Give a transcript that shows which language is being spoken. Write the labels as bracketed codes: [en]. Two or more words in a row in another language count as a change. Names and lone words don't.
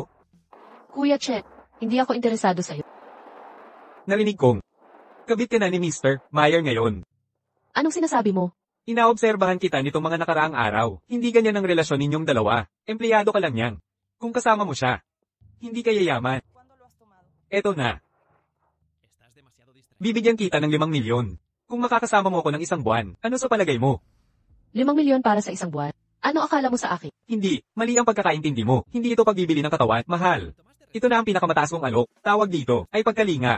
[tl] Kuya Chen, hindi ako interesado sa'yo. Narinig kong, kabit ka na ni Mr. Meyer ngayon. Anong sinasabi mo? Inaobserbahan kita nitong mga nakaraang araw. Hindi ganyan ang relasyon ninyong dalawa. Empleyado ka lang yan. Kung kasama mo siya, hindi ka yayaman. [es] ¿Cuándo lo has tomado? [tl] Eto na. Bibigyan kita ng 5 milyon. Kung makakasama mo ako ng 1 buwan, ano sa palagay mo? 5 milyon para sa 1 buwan. Ano akala mo sa akin? Hindi, mali ang pagkakaintindi mo. Hindi ito pagbibili ng katawan, mahal. Ito na ang pinakamataas mong alok. Tawag dito, ay pagkalinga.